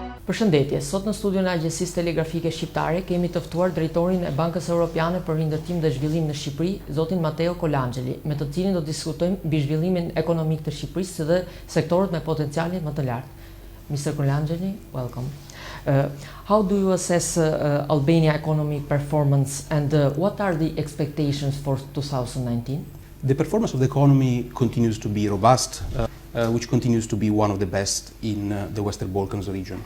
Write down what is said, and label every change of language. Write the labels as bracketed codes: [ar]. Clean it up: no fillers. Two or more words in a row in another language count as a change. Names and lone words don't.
[sq] Përshëndetje, sot në studion e Agjencisë Telegrafike Shqiptare kemi të ftuar drejtorin e Bankës Europiane për Rindërtim dhe Zhvillim në Shqipëri, zotin Matteo Colangeli, me të cilin do diskutojmë mbi zhvillimin ekonomik të Shqipërisë dhe sektorët me potenciale më të lartë. [en] Mr. Colangeli, welcome. How do you assess Albania economic performance and what are the expectations for 2019? The performance of the economy continues to be robust, which continues to be one of the best in the Western Balkans region.